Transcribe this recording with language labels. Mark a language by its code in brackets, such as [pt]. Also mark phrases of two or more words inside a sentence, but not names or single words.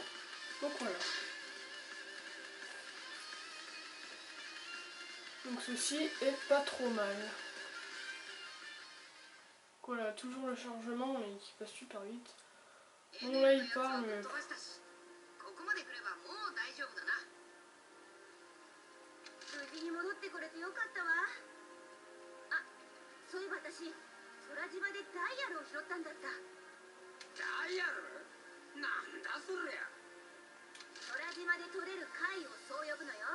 [fr] Donc voilà. Donc ceci est pas trop mal. Voilà, toujours le chargement mais qui passe super vite. Bon là il parle mais... [ja] でくればもう大丈夫だな。無事に戻ってこれてよかったわ。あ、そういえば私空島でダイヤルを拾ったんだった。ダイヤル？なんだそりゃ。空島で取れる貝をそう呼ぶのよ。